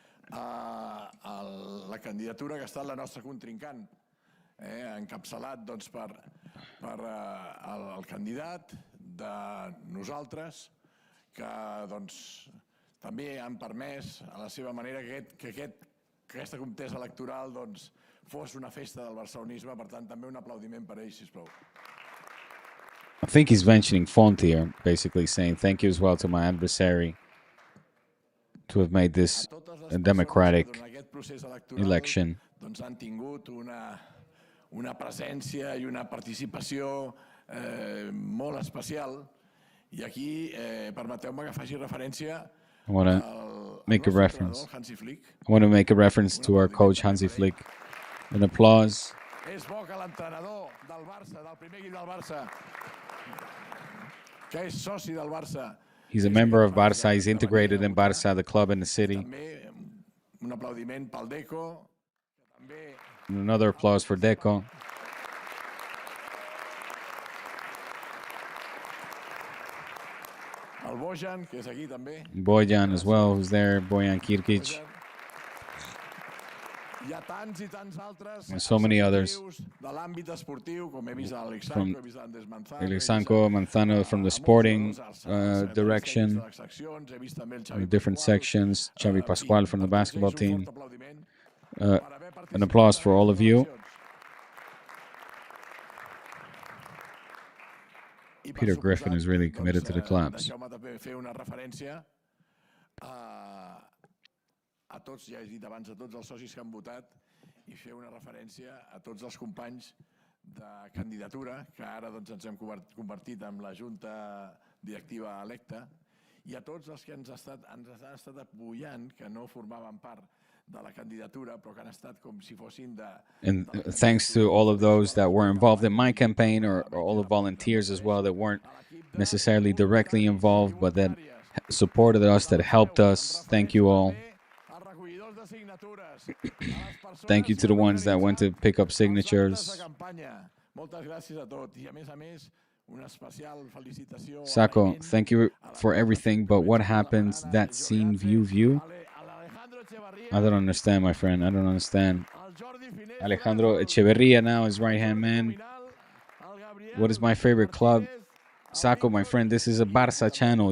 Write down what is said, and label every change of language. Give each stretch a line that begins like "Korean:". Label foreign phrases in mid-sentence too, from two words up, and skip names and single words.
Catalan: la candidatura que ha estat la nostra contrincant, encapçalat doncs, per el candidat de nosaltres, que doncs, també han permès a la seva manera que aquesta contesa electoral doncs, fos una festa del barcelonisme. Per tant, també un aplaudiment per ells, sisplau.
English: I think he's mentioning Font here, basically saying thank you as well to my adversary to have made this a democratic election.
Catalan: Doncs han tingut una presència i una participació molt especial. I aquí, permeteu-me que faci referència
English: I want to make a reference. I want to make a reference to our coach Hansi Flick. An applause.
Catalan: És bo que l'entrenador del Barça, del primer equip del Barça, que és soci del Barça.
English: He's a member of Barça. He's integrated in Barça, the club and the city.
Catalan: També un aplaudiment pel Deco.
English: And another applause for Deco.
Catalan: El Bojan, que és aquí també.
English: Bojan as well, who's there. Bojan Kirkic.
Catalan: Hi ha tants i tants altres
English: And so many others.
Catalan: de l'àmbit esportiu, com he vist a
English: From
Catalan: Alexandro, he vist a Andrés Manzano,
English: Alexandro Manzano from the sporting direction, the different sections. Xavi Pascual from the basketball team. An applause for all of you. Peter Griffin is really committed to the claps.
Catalan: Deixeu-me també fer una referència a tots, ja he dit abans, a tots els socis que han votat i fer una referència a tots els companys de candidatura que ara doncs, ens hem convertit en la junta directiva electa i a tots els que ens han estat apoyant, que no formaven part de la candidatura, però que han estat com si fossin de...
English: And thanks to all of those that were involved in my campaign, or all the volunteers as well that weren't necessarily directly involved, but that supported us, that helped us. Thank you all. Thank you to the ones that went to pick up signatures.
Catalan: Moltes gràcies a tots i a més, una especial felicitació.
English: Sako, thank you for everything, but what happens, that scene view? I don't understand, my friend. I don't understand. Alejandro Echeverria now is right-hand man. What is my favorite club? Sako, my friend, this is a Barça channel.